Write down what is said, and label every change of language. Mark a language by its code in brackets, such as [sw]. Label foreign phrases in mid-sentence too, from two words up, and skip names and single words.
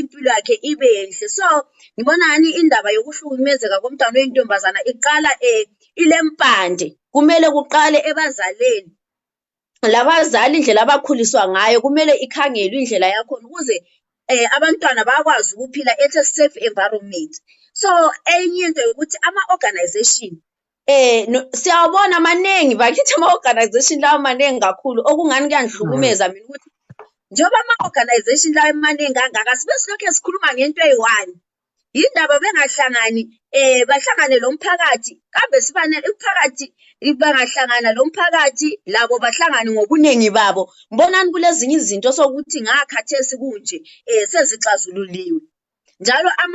[nd] impilo yakhe ibe enhle so ngibona ngani indaba yokuhlukumezeka komntwana oyintombazana iqala ilempande kumele kuqale ebazaleni labazali indlela abakhuliswa ngayo kumele ikhangelwe indlela yakhona ukuze abantwana bakwazi ukuphila [en] at a safe environment [nd] so enye into ukuthi ama-organization siyawabona maningi bakithi ama-organization lawo maningi kakhulu okungani kuyangihlukumeza mina ukuthi njengoba ama-organization lawo emaningi angaka sibe silokhu sikhuluma ngento eyi-one yindaba bengahlangani bahlangane lo mphakathi kambe umphakathi bangahlangana lo mphakathi labo bahlangane ngobuningi babo mbonani kulezinye izinto sokuthi ngakhathesi kunje sezixazululiwe njalo